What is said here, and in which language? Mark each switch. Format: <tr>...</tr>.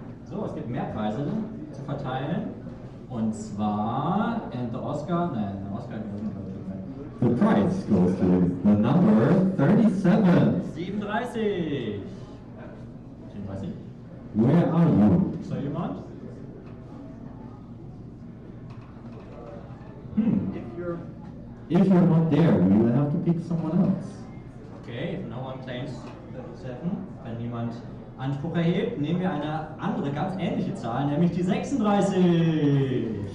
<de>So, es gibt mehr Preise zu verteilen. Und zwar,</de> <en>and the Oscar,</en> <de>nein, der Oscar</de> <en>The prize goes to the number 37. 37. 37. Where are you?</en> <de>Ist da jemand?</de> <en>If you're not there, we will have to pick someone else.</en> <de>Okay,</de> <en>if no one claims 37,</en> <de>wenn niemand Anspruch erhebt, nehmen wir eine andere, ganz ähnliche Zahl, nämlich die 36.</de>